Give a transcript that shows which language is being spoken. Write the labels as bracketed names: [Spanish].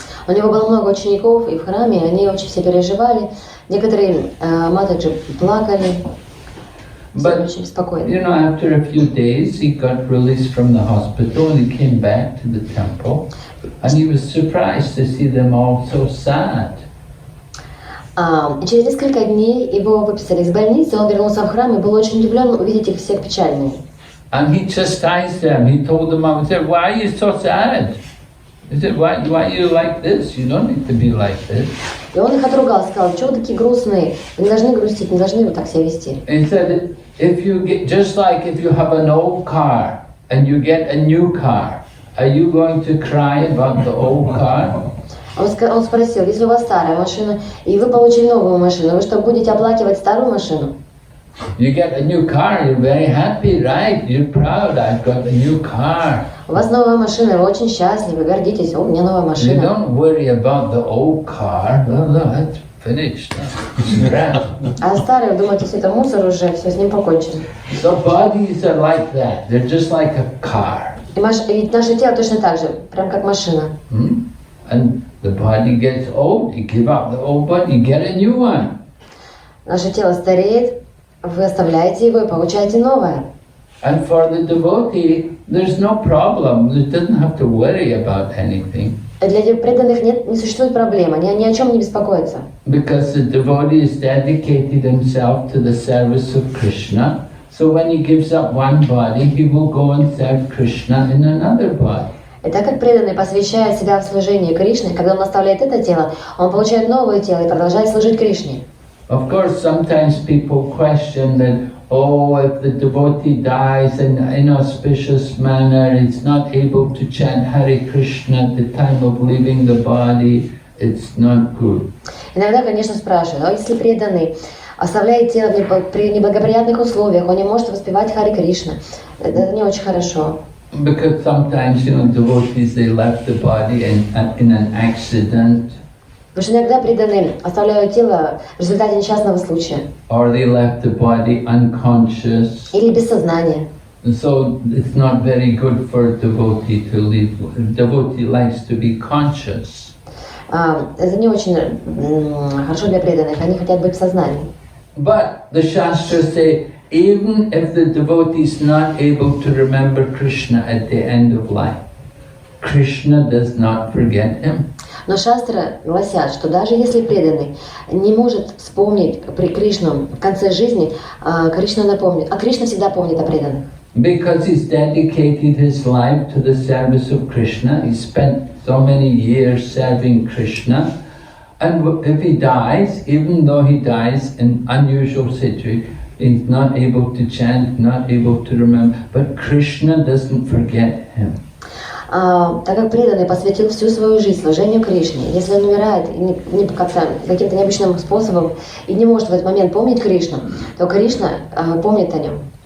[Russian] У него было много учеников, и в храме они очень все переживали. Некоторые матаджи плакали. [English] But, [Russian] очень спокойно. [English] After a few days, he got released from the hospital and he came back to the temple, and he was surprised to see them all so sad. [Russian] Через несколько дней его выписали из больницы, он вернулся в храм и был очень удивлен увидеть их всех печальными. [English] And he chastised them. He told them, I said, "Why are you so sad?" He said, "Why are you like this? You don't need to be like this." [Russian] И он их отругал, сказал, чего вы такие грустные, вы не должны грустить, не должны вот так себя вести. [English] And he said, just like if you have an old car and you get a new car, are you going to cry about the old car? [Russian] Он спросил, если у вас старая машина, и вы получили новую машину, вы что, будете оплакивать старую машину? [English] You get a new car, you're very happy, right? You're proud, I've got a new car. [Russian] У вас новая машина, вы очень счастливы, гордитесь, у меня новая машина. [English] You don't worry about the old car. No, that's finished. [Russian] А старые, думаете, все это мусор уже, все с ним покончено. [English] So bodies are like that. They're just like a car. [Russian] И наше тело точно так же, прям как машина. [English] And the body gets old, you give up the old body, you get a new one. [Russian] Наше тело стареет, вы оставляете его и получаете новое. [English] And for the devotee, there's no problem. He doesn't have to worry about anything. [Russian] Для преданных не существует проблем, они ни о чем не беспокоятся. [English] Because the devotee has dedicated himself to the service of Krishna. So when he gives up one body, he will go and serve Krishna in another body. [Russian] И так как преданный посвящает себя в служение Кришне, когда он оставляет это тело, он получает новое тело и продолжает служить Кришне. [English] Of course, sometimes people question that, if the devotee dies in an inauspicious manner, it's not able to chant Hare Krishna at the time of leaving the body, it's not good. [Russian] Иногда, конечно, спрашивают, а если преданный оставляет тело при неблагоприятных условиях, он не может воспевать Харе Кришна, это не очень хорошо. [English] Because sometimes, devotees, they left the body in an accident. [Russian] Потому что иногда преданные оставляют тело в результате несчастного случая. [English] Or they left the body unconscious. [Russian] Или без сознания. [English] And so it's not very good for a devotee to leave. A devotee likes to be conscious. [Russian] Это не очень хорошо для преданных, они хотят быть в сознании. [English] But the Shastras say, even if the devotee is not able to remember Krishna at the end of life, Krishna does not forget him. [Russian] Но шастры гласят, что даже если преданный не может вспомнить при Кришну в конце жизни, Кришна напомнит, а Кришна всегда помнит о преданных. [English] Because he's dedicated his life to the service of Krishna, he spent so many years serving Krishna, and if he dies, even though he dies in unusual situation, he's not able to chant, not able to remember, but Krishna doesn't forget him. [Russian] Так как преданный посвятил всю свою жизнь служению Кришне, если он умирает каким-то необычным способом и не может в этот момент помнить Кришну, то Кришна помнит о нем.